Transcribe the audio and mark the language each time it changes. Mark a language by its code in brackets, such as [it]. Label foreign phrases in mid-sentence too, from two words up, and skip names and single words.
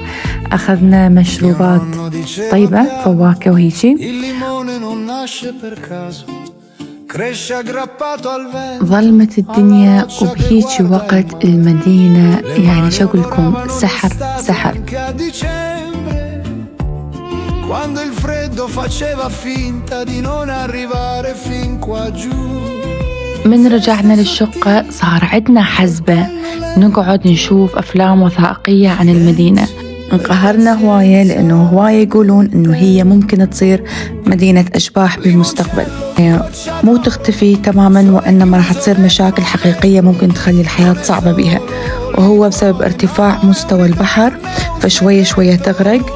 [ar] أخذنا مشروبات طيبة، فواكه وهيجي. ظلمت الدنيا وبهيجي وقت المدينة يعني شو أقول لكم، سحر سحر. [it] Quando il freddo faceva finta di non arrivare fin qua giù. [ar] من رجعنا للشقة صار عندنا حزبة نقعد نشوف أفلام وثائقية عن المدينة. انقهرنا هواية لأنه هواية يقولون أنه هي ممكن تصير مدينة أشباح بالمستقبل، مو تختفي تماما، وإنما راح تصير مشاكل حقيقية ممكن تخلي الحياة صعبة بيها، وهو بسبب ارتفاع مستوى البحر، فشوية شوية تغرق.